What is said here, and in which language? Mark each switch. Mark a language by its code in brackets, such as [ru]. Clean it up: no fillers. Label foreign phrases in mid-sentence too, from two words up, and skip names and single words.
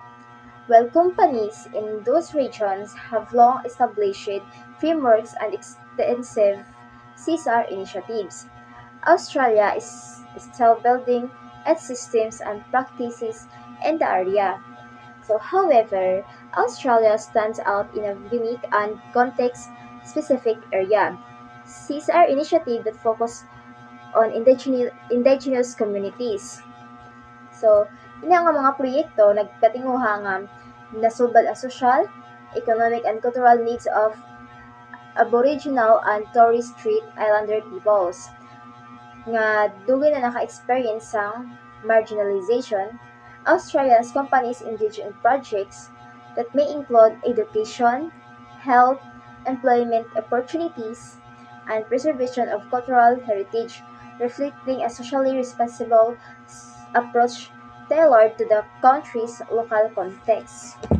[en] While companies in those regions have long established frameworks and extensive CSR initiatives, Australia is still building its systems and practices in the area. So, however, Australia stands out in a unique and context-specific area. CSR initiative that focus on indigenous communities. So, [hil] ini nga mga proyekto nagkatinguha nga nasubad ang [en] social, economic and cultural needs of Aboriginal and Torres Strait Islander peoples [hil] nga dugay na naka-experience sang marginalization. [en] Australia's companies engage in projects that may include education, health, employment opportunities, and preservation of cultural heritage, reflecting a socially responsible approach tailored to the country's local context.